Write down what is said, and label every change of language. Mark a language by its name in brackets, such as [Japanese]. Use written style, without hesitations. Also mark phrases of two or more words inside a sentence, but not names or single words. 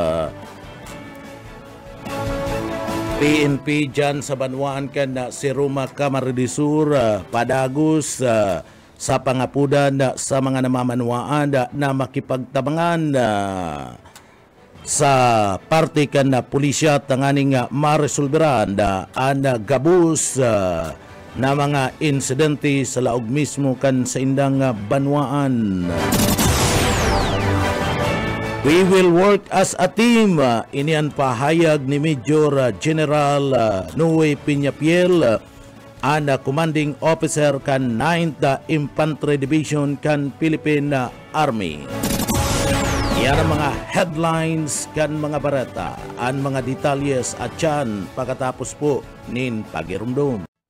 [Bikol] PNP dyan sa banwaan kan si Roma Camarines-Sur padagos sa pangapudan sa mga namamanwaan na makipagtabangan sa parte kan pulisya tanganing maresolberan ang gabus na mga insidente sa laog mismo kan sa indang banwaan. [English] We will work as a team. [Bikol] Inian pahayag ni Major General Noe Piñapiel, ang [English] commanding officer [Bikol] kan 9th Infantry Division kan Philippine Army. Yan ang mga headlines kan mga barata, ang mga detalyes at yan pagkatapos po nin pagirumdum.